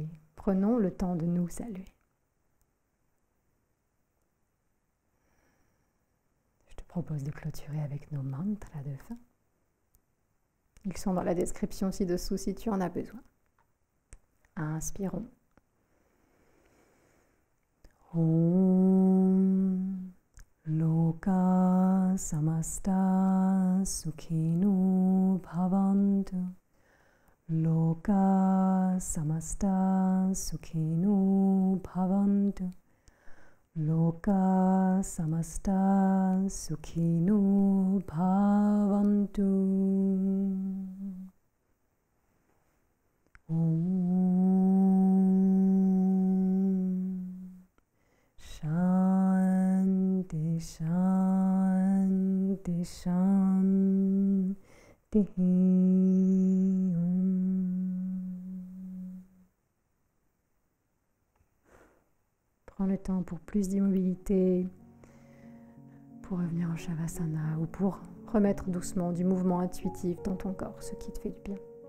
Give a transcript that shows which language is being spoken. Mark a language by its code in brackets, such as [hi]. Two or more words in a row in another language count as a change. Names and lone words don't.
[fr] Prenons le temps de nous saluer. Je te propose de clôturer avec nos mantras de fin. Ils sont dans la description ci-dessous si tu en as besoin. Inspirons. [sa] ॐ लोकाः समस्ताः सुखिनो भवन्तु. लोकाः समस्ताः सुखिनो भवन्तु. लोकाः समस्ताः सुखिनो भवन्तु. शान्तिः, शान्तिः, शान्तिः. [fr] Prends le temps pour plus d'immobilité, pour revenir en Shavasana ou pour remettre doucement du mouvement intuitif dans ton corps, ce qui te fait du bien.